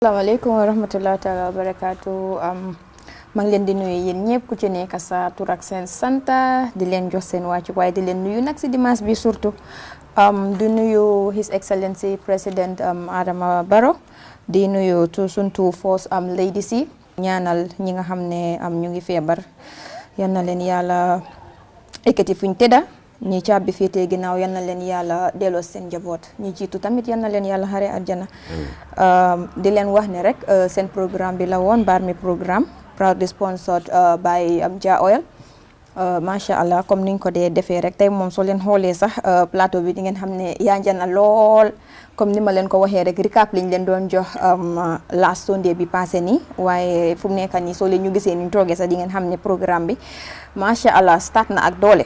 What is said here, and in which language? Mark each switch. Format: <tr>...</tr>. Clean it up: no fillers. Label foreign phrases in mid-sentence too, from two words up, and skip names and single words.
<ar>السلام عليكم ورحمة الله تعالى وبركاته.</ar> <wo>Maa ngi leen di nuyu yéen ñëpp ku ci nekk sa tur ak seen santa di leen jox seen wàccu waaye di leen nuyu nag si dimanche bi surtout di nuyu</wo> <en>His Excellency</en> <wo>President Adama Barrow di nuyu sun</wo> <en>two first ladies</en> <wo>yi ñaanal ñi nga xam ne ñu ngi feebar yal na leen yàlla ekkati fuñ tëdda ñi caabi féetee ginnaaw yal na leen yàlla delloo seen njaboot ñi jiitu tamit yal na leen yàlla xare àjjana di leen wax ne rek seen programme bi la woon MBARMI programme</wo> <en>proudly sponsored by</en> <wo>Jah Oil</wo> <ar>ما شاء الله</ar> <wo>comme niñ ko dee defee rek tey moom soo leen xoolee sax plateau bi di ngeen xam ne yaanjana lool comme ni ma leen ko waxee rek recap liñ leen doon jox</wo> <en>last Sunday</en> <wo>bi passé nii waaye fu mu nekk nii soo leen ñu gisee ni ñu toogee sax di ngeen xam ne programme bi</wo> <ar>ما شاء الله</ar> <wo>start na ak doole.</wo>